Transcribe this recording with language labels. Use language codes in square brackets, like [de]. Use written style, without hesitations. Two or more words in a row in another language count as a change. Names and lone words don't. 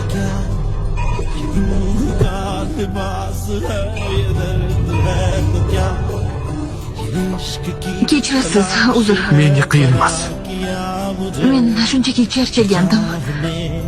[hi] क्या रूह का लिबास है ये दर्द है तो क्या इश्क की [uz] Kechirasiz, uzr. Menga qiyin emas. Men shunchaki charchagandim.